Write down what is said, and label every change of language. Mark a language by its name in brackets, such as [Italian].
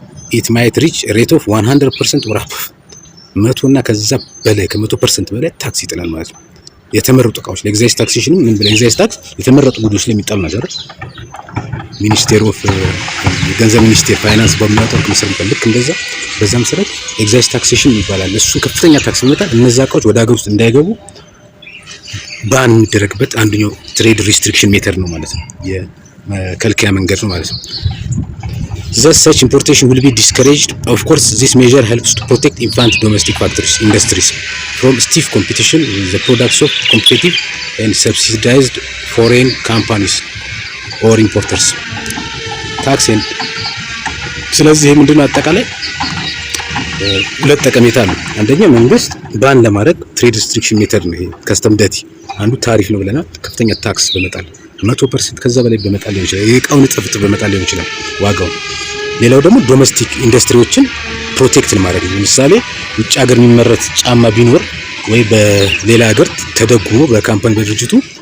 [English] it might reach a rate of 100% or above 100 [Amharic] እና ከዛ በላይ ከ100% በላይ ታክስ ይጥላል ማለት ነው። የተመረጡ እቃዎች ለኤግዛይዝ ታክሴሽን ምን ብለ ኤግዛይዝ ታክስ የተመረጡ ጉዶች ላይ የሚጣል ነገር ሚኒስቴር ኦፍ ገንዘብ ሚኒስቴር ፋይናንስ በሚያወጣው መሰረት ልክ እንደዛ በዛ መሰረት ኤግዛይዝ ታክሴሽን ይባላል። እሱ ከፍተኛ ታክስ ይመጣል። እነዛ እቃዎች ወደ ሀገር ውስጥ እንዳይገቡ ባን የሚደረግበት አንደኛው ትሬድ ሪስትሪክሽን ሜተድ ነው ማለት ነው። የመከልከያ መንገድ ነው ማለት ነው። [English] Thus such importation will be discouraged. Of course this measure helps to protect infant domestic factories industries from stiff competition with the products of competitive and subsidized foreign companies or importers. [Amharic] ታክስ ስለዚህ ምንድነው አጠቃላይ ሁለት ጠቀሜታ ነው። አንደኛ መንግስት ባን ለማድረግ ትሬድ ሪስትሪክሽን ሜተድ ነው። ይሄ ከስተም ዴት አንዱ ታሪፍ ነው ብለናል። ከፍተኛ ታክስ በመጣል 100% ከዛ በላይ በመጣል ሊሆን ይችላል። የእቃውን እጥፍ በመጣል ሊሆን ይችላል ዋጋው። ሌላው ደግሞ ዶሜስቲክ ኢንዱስትሪዎችን ፕሮቴክት ለማድረግ ነው። ለምሳሌ ውጭ ሀገር የሚመረት ጫማ ቢኖር ወይ በሌላ ሀገር ተደጉሞ በካምፓኒ በድርጅቱ